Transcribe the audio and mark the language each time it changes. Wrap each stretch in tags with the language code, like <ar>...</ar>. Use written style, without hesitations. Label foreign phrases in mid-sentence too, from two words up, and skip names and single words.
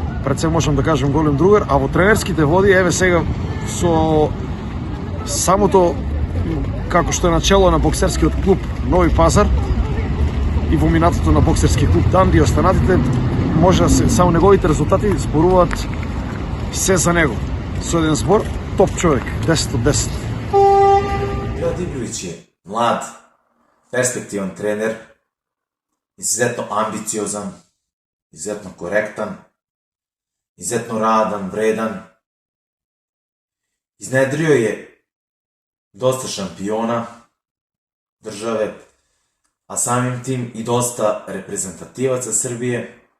<mk>Пред се можам да кажем голем другар, а во тренерските води, еве сега со самото како што е начело на боксерскиот клуб Нови Пазар и во минатото на боксерски клуб Данди и останатите, може да се само неговите резултати зборуваат се за него. Со еден збор, топ човек, 10 од 10.</mk> <sr>Dževad Ibrović je mlad, perspektivan trener, izuzetno ambiciozan, izuzetno korektan, izuzetno radan, vredan. Iznedrio je dosta šampiona države, a samim tim i dosta reprezentativaca Srbije.</sr>